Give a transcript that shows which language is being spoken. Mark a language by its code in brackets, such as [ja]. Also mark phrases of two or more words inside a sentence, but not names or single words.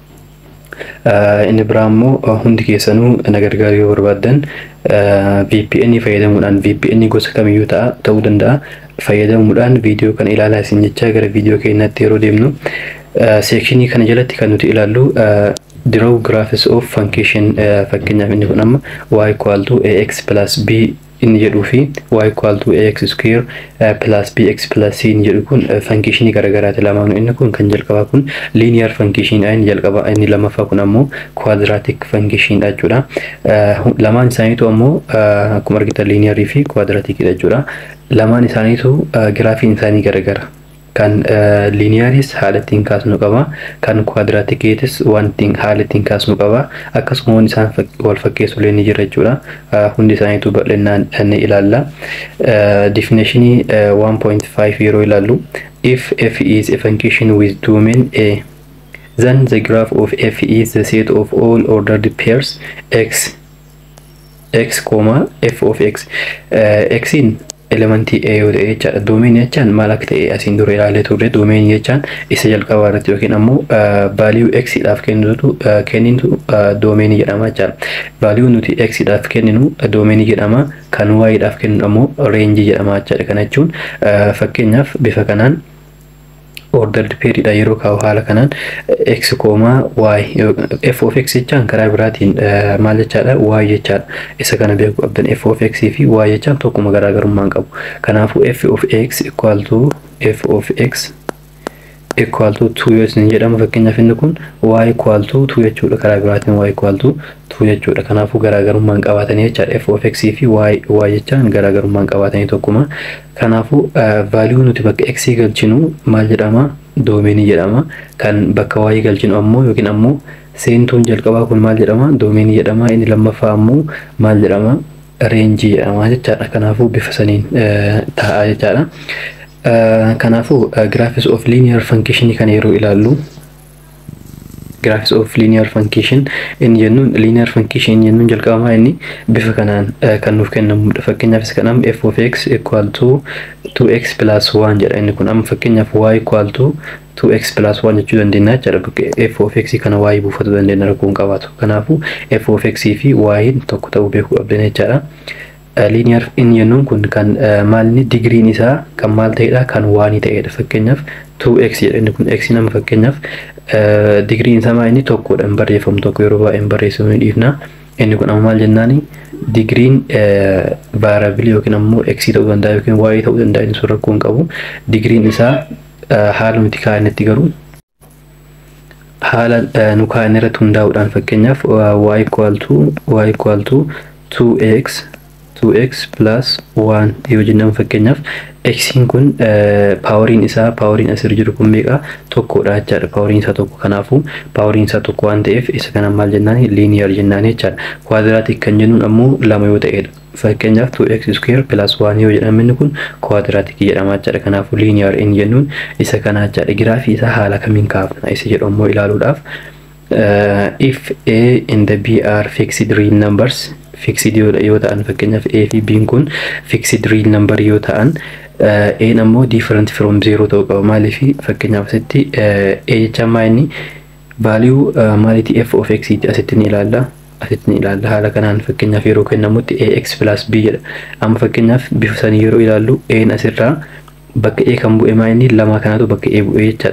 [om] Inni biraa ammoo hundi keessanuu na gargaaru yoo barbaadan VPN fayyadamuudhaan VPN gosa kamiyyuu ta'uu danda'a fayyadamuudhaan viidiyoo kana ilaalaa isin jecha. Gara viidiyoo keenyatti yeroo deemnu seekshinii kana jalatti kan nuti ilaallu [en] draw graphics of function [om] fakkeenyaaf inni kun amma [en] y equal to ax plus b [om] inni jedhuu fi [en] y equal to ax square plus bx plus c [om] inni jedhu kun function garagaraati lamaanuu. Inni kun kan jalqabaa kun [en] linear function [om] inni jalqabaa, inni lammaffaa kun ammoo [en] quadratic function [om] dha jechuudha. Lamaan isaaniitu ammoo akkuma argitan linearii fi quadratic dha jechuudha. Lamaan isaaniitu graafiin isaanii garagara. Kan linearis haala ittiin kaasnu qaba, kan quadratic's wantiin haala ittiin kaasnu qaba. Akkasuma waan isaan wal fakkeessu illee ni jira jechuudha. Hundi isaaniitu bal'inaan ni ilaalla. Definition 1.5 yeroo ilaallu, [en] if f is a function with domain a, then the graph of f is the set of all ordered pairs x f of x. [om] X in elementi a yoo ta'e jechaadha. Doomeen jechaan maal akka ta'e asiin dura ilaalee turre. Doomeen jechaan isa jalqabaa irratti yookiin ammoo value x dhaaf kennitu doomeenii jedhama jechaadha. Value nuti x dhaaf kenninu doomeenii jedhama, kan y dhaaf kenninu ammoo range jedhama jechaadha. Kana jechuun fakkeenyaaf bifa kanaan [en] ordered pair [om] dha yeroo kaa'u haala kanaan x, y [en] f of x [om] jechaan karaa biraatiin maal jechaadha y jechaadha. Isa kana beeku qabdan [en] f of x [om] fi y jechaan tokkuma garaagarummaa qabu. Kanaafuu [en] f of x equal to f of x equal to 2 [om] yoo isin jedhamu fakkeenyaaf inni kun [en] y equal to 2 [om] jechuudha. Karaa biraatiin [en] y equal to 2 [om] jechuudha. Kanaafuu garaagarummaa qabaatanii jechaadha. [en] f of x [om] fi y jechaan garaagarummaa qabaatanii tokkuma. Kanaafuu value nuti bakka x galchinu maal jedhama? Doomeenii jedhama. Kan bakka y galchinu ammoo yookiin ammoo seentuun jalqabaa kun maal jedhama? Doomeenii jedhama. Inni lammaffaa ammoo maal jedhama? Range jedhama jechaadha. Kanaafuu bifa saniin ta'a jechaadha. Kanaafuu [en] graphics of linear function [om] kan yeroo ilaallu, [en] graphics of linear function [om] in jennuun [en] linear function [om] jennuun jalqabamaa inni bifa kanaan kan nuuf kennamudha. Fakkeenyaaf isa kanaan [en] f of x equal to 2x plus 1 [om] jedha. Inni kun amma fakkeenyaaf [en] y equal to 2x plus 1 [om] jechuu dandeenya jechaadha. [en] F of x [om] kana y buufatuu dandeenya rakkoon qabaatu. Kanaafuu [en] f of x [om] fi y tokko ta'uu beekuu qabdana jechaadha. Linear in jennuun kun kan maalni digriin isaa kan maal ta'edha? Kan waanii ta'edha. Fakkeenyaaf 2x jedha. Inni kun x nama fakkeenyaaf digriin isaa maa inni tokkodha. Hin barreeffamu tokko yeroo baay'ee hin barreessu ni dhiifna. Inni kun amma maal jennaani? Digriin variable yookiin ammoo x ta'uu danda'a yookiin y ta'uu danda'a. Inni sun rakkoo hin qabu. Digriin isaa haala nuti kaa'annetti garuu haala nu kaa'anne irratti hundaa'uudhaan fakkeenyaaf [en] y equal to 2x plus 1 [om] yoo jennamu fakkeenyaaf x'n kun poweriin isaa asirra jiru kun meeqa? Tokkodha jechaadha. Poweriin isaa tokko. Kanaafuu poweriin isaa tokko waan ta'eef isa kana maal jennaani? Linear jennaani jechaadha. Quadratic kan jennuun ammoo lama yoo ta'edha. Fakkeenyaaf [en] 2x square plus 1 [om] yoo jedhamu inni kun quadratic jedhama jechaadha. Kanaafuu linear in jennuun isa kana jechaadha. Graafii isaa haala kamiin kaafna isa jedhu ammoo ilaaluudhaaf [en] if a and b are fixed real numbers, [om] fixed yoo ta'an fakkeenyaaf a fi b kun [en] fixed real number [om] yoo ta'an a ammoo [en] different from 0 [om] ta'uu qaba. Maaliif fakkeenyaaf asitti a jecha maayini value maaliti f of x asitti ni ilaalla. Haala kanaan fakkeenyaaf yeroo kennamutti [en] ax plus b [om] jedha. Amma fakkeenyaaf bifa sanii yeroo ilaallu a asirraa bakka A kan bu'e maayini lama kanatu bakka A bu'e jechaadha.